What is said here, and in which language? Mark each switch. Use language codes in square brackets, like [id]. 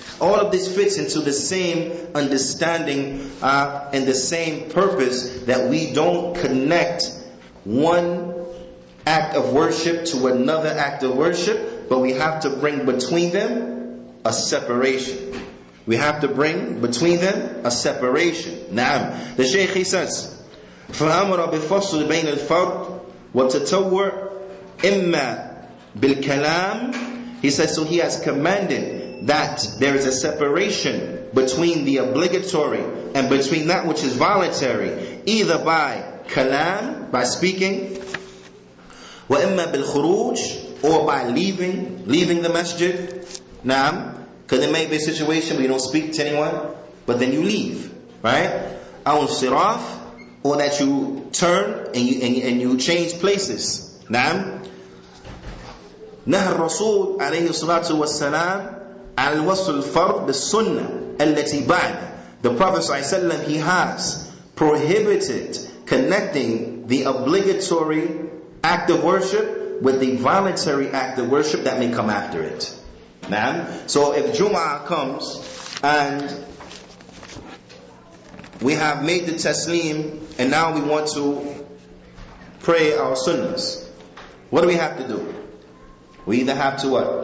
[en] All of this fits into the same understanding and the same purpose, that we don't connect one act of worship to another act of worship, but we have to bring between them a separation. We have to bring between them a separation. [ar] Naam. [en] The Shaykh he says, [ar] فَأَمَرَ بِفَصْلِ بَيْنَ الْفَرْضِ وَالتَّطَوُّعِ إِمَّا بِالْكَلَامِ. [en] He says, so he has commanded that there is a separation between the obligatory and between that which is voluntary, either by kalam, by speaking, [ar] وَإِمَّا بِالْخُرُوجِ, [en] or by leaving the masjid. Naam. Because there may be a situation where you don't speak to anyone, but then you leave, right? [ar] أو انصراف, [en] or that you turn and you change places. [ar] Naam. نهى الرسول عليه الصلاة والسلام على الوصل الفرض بالسنة التي بعد. [en] The Prophet ﷺ, he has prohibited connecting the obligatory act of worship with the voluntary act of worship that may come after it. Naam. So if Jum'ah comes and we have made the taslim and now we want to pray our sunnahs, what do we have to do? We either have to what?